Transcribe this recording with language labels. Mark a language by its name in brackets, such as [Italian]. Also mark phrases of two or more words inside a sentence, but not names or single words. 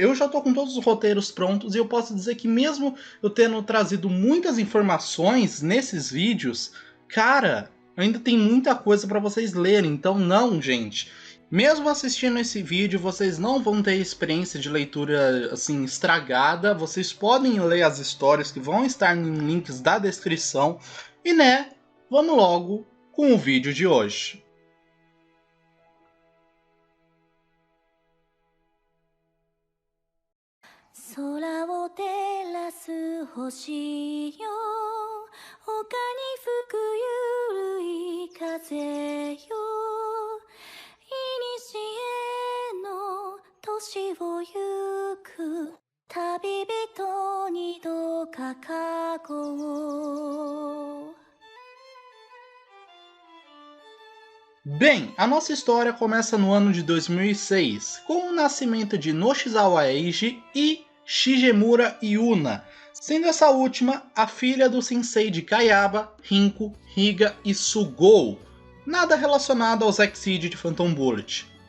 [Portuguese] Eu já tô com todos os roteiros prontos e eu posso dizer que mesmo eu tendo trazido muitas informações nesses vídeos, cara, ainda tem muita coisa pra vocês lerem. Então não, gente. Mesmo assistindo esse vídeo, vocês não vão ter experiência de leitura, assim, estragada. Vocês podem ler as histórias que vão estar em links da descrição. E, né, vamos logo com o vídeo de hoje. [Japanese] 空を照らす星よ丘に吹くゆるい風よ古の年を行く旅人にどうか過去を [Portuguese] Bem, a nossa história começa no ano de 2006, com o nascimento de Noshizawa Eiji e Shigemura Yuna, sendo essa última a filha do sensei de Kayaba, Rinko, Higa e Sugou, nada relacionado aos Exceed de Phantom Bullet.